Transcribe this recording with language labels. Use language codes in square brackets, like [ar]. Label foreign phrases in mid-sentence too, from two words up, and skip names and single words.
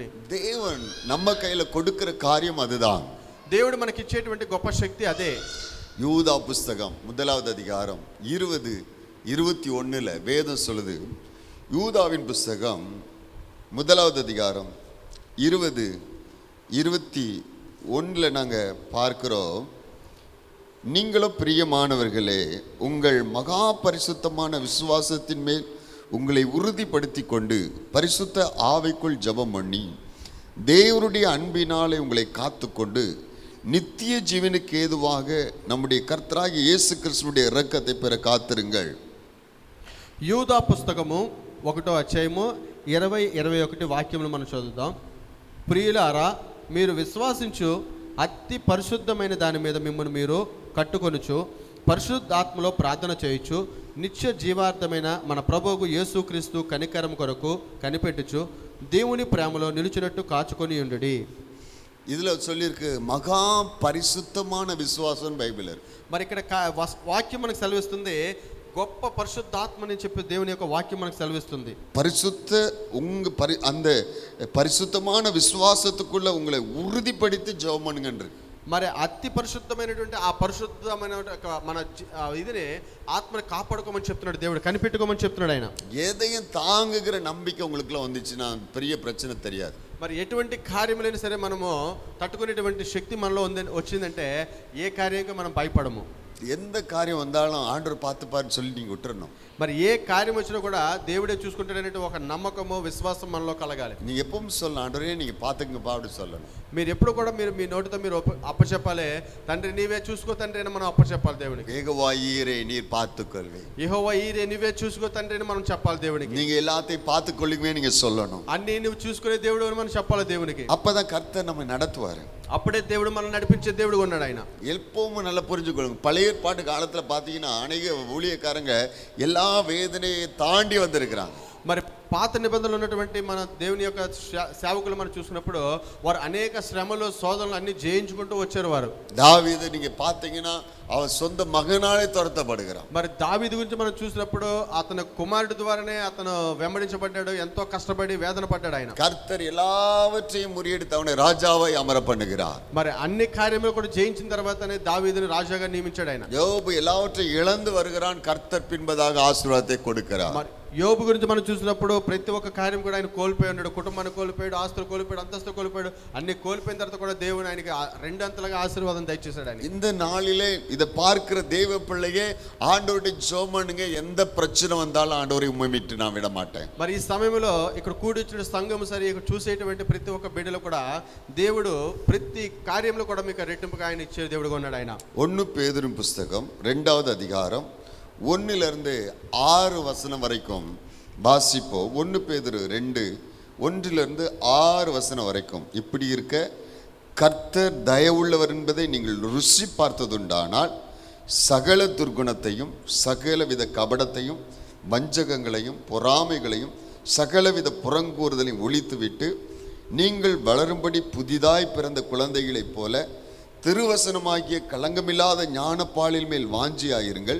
[ta] தேவன் நம்ம கையில கொடுக்கிற காரியம் அதுதான். [te] దేవుడు మనకి ఇచ్చేటువంటి గొప్ప శక్తి అదే. [ta] யூதா புஸ்தகம் 1வது அதிகாரம் 20-21 வேதம் சொல்லுது. யூதாவின் புஸ்தகம் 1வது அதிகாரம் 20-21 நாங்க பார்க்கிறோம். நீங்களோ பிரியமானவர்களே, உங்கள் மகா பரிசுத்தமான விசுவாசத்தின் மேல் உங்களை உறுதிப்படுத்தி கொண்டு பரிசுத்த ஆவிக்குள் ஜெபம் பண்ணி தேவனுடைய அன்பினாலே உங்களை காத்துக்கொண்டு நித்திய ஜீவனுக்கு ஏதுவாக நம்முடைய கர்த்தராகிய இயேசு கிறிஸ்துவுடைய இரக்கத்தை பெற காத்திருங்கள். [te] యూదా పుస్తకము 1వ అధ్యాయము 20-21 వాక్యములు మనం చదువుదాం. ప్రియులారా, మీరు విశ్వాసించు అతి పరిశుద్ధమైన దాని మీద మిమ్మల్ని మీరు కట్టుకొనుచు పరిశుద్ధాత్మలో ప్రార్థన చేయొచ్చు, నిత్య జీవార్థమైన మన ప్రభువు యేసుక్రీస్తు కనికరం కొరకు కనిపెట్టుచు దేవుని ప్రేమలో నిలిచినట్టు కాచుకొని ఉండుడి. [ta] இதுல சொல்லியிருக்கு மகா பரிசுத்தமான விசுவாசம் பைபிள். [te] మరి ఇక్కడ వాక్యం మనకు సెలవిస్తుంది, గొప్ప పరిశుద్ధాత్మని చెప్పి దేవుని యొక్క వాక్యం మనకు సెలవిస్తుంది. [ta] பரிசுத்த அந்த பரிசுத்தமான விசுவாசத்துக்குள்ள உங்களை உறுதிப்படுத்தி ஜெபம் பண்ணுங்கன்ற. [te] మరి అతి పరిశుద్ధమైనటువంటి ఆ పరిశుద్ధమైన మన ఇదిని ఆత్మని కాపాడుకోమని చెప్తున్నాడు దేవుడు, కనిపెట్టుకోమని చెప్తున్నాడు ఆయన. [ta] எதையும் தாங்குகிற நம்பிக்கை உங்களுக்குள்ள வந்துச்சுன்னா பெரிய பிரச்சனை தெரியாது. [te] మరి ఎటువంటి కార్యములైనా సరే మనము తట్టుకునేటువంటి శక్తి మనలో వచ్చిందంటే ఏ కార్యంగా మనం భయపడము. [ta] எந்த காரியம் வந்தாலும் ஆண்டவர் பார்த்துப்பாருன்னு சொல்லி நீங்கள் விட்டுறணும். [te] మరి ఏ కార్యం వచ్చినా కూడా దేవుడే చూసుకుంటాడనే ఒక నమ్మకము, విశ్వాసం మనలో కలగాలి. [ta] நீங்கள் எப்பவும் சொல்லணும், ఆండవరే நீங்கள் பார்த்துங்கப்பா அப்படி சொல்லணும். [te] మీరు ఎప్పుడు కూడా మీ నోటితో మీరు అప్పచెప్పాలి, తండ్రి నీవే చూసుకో తండ్రి అని మనం అప్పచెప్పాలి దేవునికి. [ta] யெகோவா ஈரே நீர் பார்த்துக்கொள்வே, [te] యెహోవా ఈరే నీవే చూసుకో తండ్రి అని మనం చెప్పాలి దేవునికి. [ta] நீங்க எல்லாத்தையும் பார்த்துக்கொள்ளுமே நீங்க சொல்லணும். [te] అన్ని నువ్వు చూసుకునే దేవుడు అని మనం చెప్పాలి దేవునికి. [ta] அப்பதான் கர்த்தர் நம்ம நடத்துவாரு. [te] అప్పుడే దేవుడు మనల్ని నడిపించే దేవుడు ఉన్నాడు ఆయన. [ta] எப்பவும் நல்லா புரிஞ்சுக்கொள்ளுங்க. பழைய ஏற்பாட்டு காலத்துல பாத்தீங்கன்னா அநேக ஊழியக்காரங்க எல்லா வேதனையை தாண்டி வந்திருக்கிறாங்க. [te] మరి పాత నిబంధనలు ఉన్నటువంటి మన దేవుని యొక్క సేవకులు మనం చూసినప్పుడు వారు అనేక శ్రమలు, శోధనలు అన్ని జయించుకుంటూ వచ్చారు. వారు [ta] దావీదు நீங்க பாத்தீங்கன்னா அவன் சொந்த மகனாலே துரத்தப்படுகிறான். [te] మరి దావీదు గురించి మనం చూసినప్పుడు అతని కుమారుడి ద్వారానే అతను వెంబడించబడ్డాడు, ఎంతో కష్టపడి వేదన పడ్డాడు ఆయన. [ta] கர்த்தர் எல்லாவற்றையும் முறியடித்து அவனை ராஜாவை அமர பண்ணுகிறார். [te] మరి అన్ని కార్యములు కూడా జయించిన తర్వాతనే దావీదుని రాజాగా నియమించాడు ఆయన. [ta] யோபு எல்லாவற்றையும் இழந்து வருகிறான், கர்த்தர் பின்பதாக ஆசீர்வாதத்தை கொடுக்கிறார். [te] మరి యోబు గురించి మనం చూసినప్పుడు ప్రతి ఒక్క కార్యం కూడా ఆయన కోల్పోయి ఉన్నాడు. కుటుంబాన్ని కోల్పోయాడు, ఆస్తులు కోల్పోయాడు, అంతస్తు కోల్పోయాడు. అన్ని కోల్పోయిన తర్వాత కూడా దేవుడు ఆయనకి రెండంతలుగా ఆశీర్వాదం దయచేశాడు ఆయన. [ta] இந்த நாளிலே இதை பார்க்கிற தேவ பிள்ளையே ஆண்டவருடைய ஜெபம் பண்ணுங்க. எந்த பிரச்சனை வந்தாலும் ஆண்டவரை உம்மை விட்டு நான் விட மாட்டேன். [te] మరి ఈ సమయంలో ఇక్కడ కూడిచిన సంఘం సరే, ఇక్కడ చూసేటువంటి ప్రతి ఒక్క బిడ్డలో కూడా దేవుడు ప్రతి కార్యంలో కూడా మీకు రెట్టింపుగా ఆయన ఇచ్చే దేవుడుగా ఉన్నాడు ఆయన. 1 [ta] பேதுரு புஸ்தகம் 2வது அதிகாரம் 1-6 வரைக்கும் வாசிப்போம். 1 பேதுரு 2:1-6 வரைக்கும். இப்படி இருக்க கர்த்தர் தயவுள்ளவர் என்பதை நீங்கள் ருசி பார்த்ததுண்டானால் சகல துர்குணத்தையும் சகலவித கபடத்தையும் வஞ்சகங்களையும் பொறாமைகளையும் சகலவித புறங்கூறுதலையும் ஒழித்துவிட்டு நீங்கள் வளரும்படி புதிதாய் பிறந்த குழந்தைகளைப் போல திருவசனமாகிய களங்கமில்லாத ஞானப்பாலில் மேல் வாஞ்சியாயிருங்கள்.